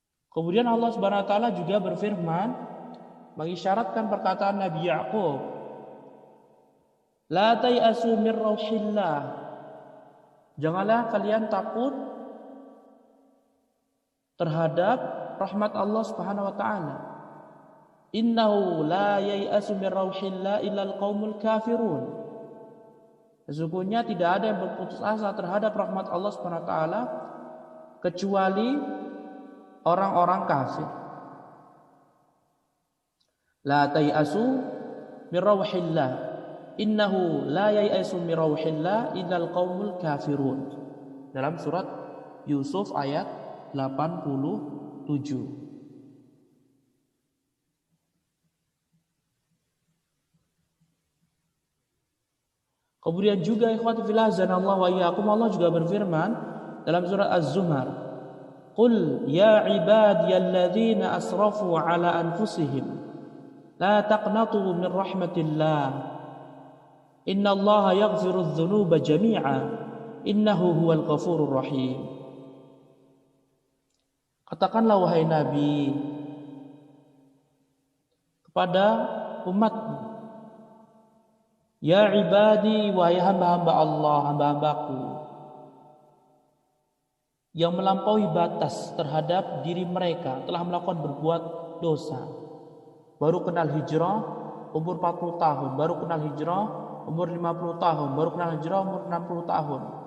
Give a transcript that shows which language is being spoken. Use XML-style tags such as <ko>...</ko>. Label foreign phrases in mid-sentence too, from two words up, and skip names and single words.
<id>Kemudian Allah</id> <ar>سبحانه وتعالى</ar> <id>juga berfirman mengisyaratkan perkataan Nabi Ya'qub,</id> <ar>لا تيأسوا من روح الله.</ar> <id>Janganlah kalian takut terhadap rahmat Allah</id> <ar>سبحانه وتعالى. إنه لا ييأس من روح الله إلا القوم الكافرون.</ar> <id>Sesungguhnya tidak ada yang berputus asa terhadap rahmat Allah</id> <ar>سبحانه وتعالى</ar> <id>kecuali orang-orang kafir.</id> <ar>لا تيأسوا من روح الله. إنه لا ييأس من روح الله إلا القوم الكافرون.</ar> <id>Dalam surat Yusuf ayat 87. Kemudian juga</id> <ar>إخوتي في الله أعاننا الله وإياكم,</ar> <id>Allah juga berfirman dalam surat Az-Zumar,</id> <ar>قل يا عبادي الذين أسرفوا على أنفسهم لا تقنطوا من رحمة الله إن الله يغفر الذنوب جميعا إنه هو الغفور الرحيم.</ar> <id>Katakanlah wahai Nabi kepada umatmu,</id> <ar>يا عبادي,</ar> <id>wahai hamba-hamba Allah, hamba-hambaku yang melampaui batas terhadap diri mereka, telah melakukan berbuat dosa, baru kenal hijrah umur 40 tahun, baru kenal hijrah umur 50 tahun, baru kenal hijrah umur 60 tahun.</id>